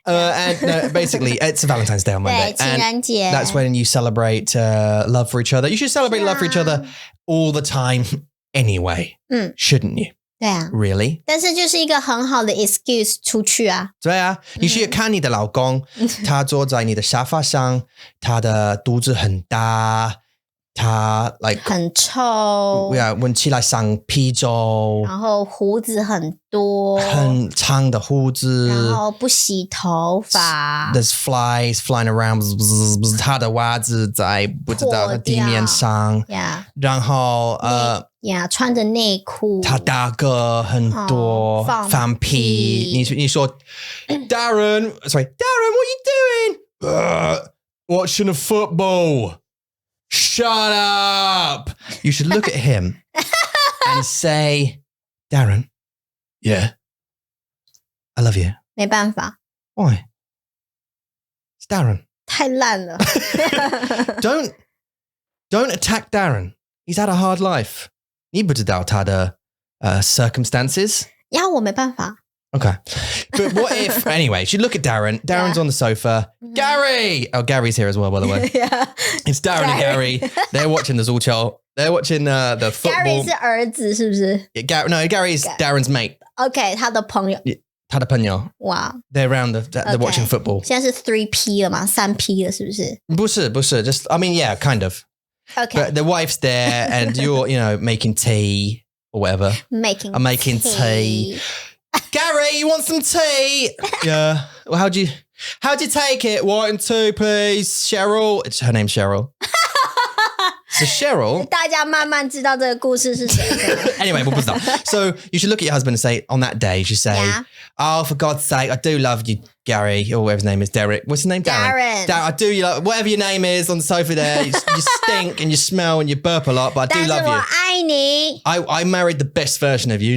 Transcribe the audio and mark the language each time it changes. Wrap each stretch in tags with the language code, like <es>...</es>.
<en>And no, basically, it's Valentine's Day on Monday.</en> <zh>对，情人节</zh> <en>And that's when you celebrate love for each other. You should celebrate love for each other all the time anyway. Shouldn't you?</en> <zh>对啊</zh> <en>Really?</en> <zh>但是就是一个很好的</zh> <en>excuse</en> <zh>出去啊。对啊，你去看你的老公，他坐在你的沙发上，他的肚子很大，他</zh> <en>like</en> <zh>很臭，闻起来像啤酒，然后胡子很多，很长的胡子，然后不洗头发</zh> <en>There's flies flying around，</en> <zh>他的袜子在不知道的地面上，然后穿着内裤，他大哥很多，放屁，你说</zh> <en>Darren, what are you doing? Watching a football. Shut up. You should look at him and say, Darren, yeah, I love you.</en> <zh>没办法</zh> <en>Why? It's Darren.</en> <zh>太烂了</zh> <en>Don't attack Darren. He's had a hard life.</en> <zh>你不知道他的</zh> <en>circumstances.</en> <zh>呀，我没办法</zh> <en>Okay. But what if, anyway, you look at Darren. Darren's on the sofa. Gary! Oh, Gary's here as well, by the way. It's Darren and Gary. They're watching the Zulcho. They're watching the football.</en> <zh>Gary 是儿子是不是</zh> <en>No, Gary's Darren's mate. OK</en> <zh>他的朋友他的朋友</zh> <en>Wow They're around, they're watching football.</en> <zh>现在是 3P 了吗 3P 了是不是不是</zh> <en>just, I mean, yeah, kind of. Okay But the wife's there and you're, making tea or whatever. I'm making tea. Gary, you want some tea? Yeah. Well, how'd you take it? 1 and 2, please. Cheryl. Her name's Cheryl. So Cheryl.</en> <zh>大家慢慢知道这个故事是谁</zh> <en>Anyway,</en> <zh>我不知道</zh> <en>So you should look at your husband and say, on that day, you should say, Oh, for God's sake, I do love you, Gary, or whatever his name is, Derek. What's his name? Darren. I do you love, whatever your name is on the sofa there. You stink and you smell and you burp a lot, but I do love you.</en> <zh>但是我爱你</zh> <en>I married the best version of you.</en>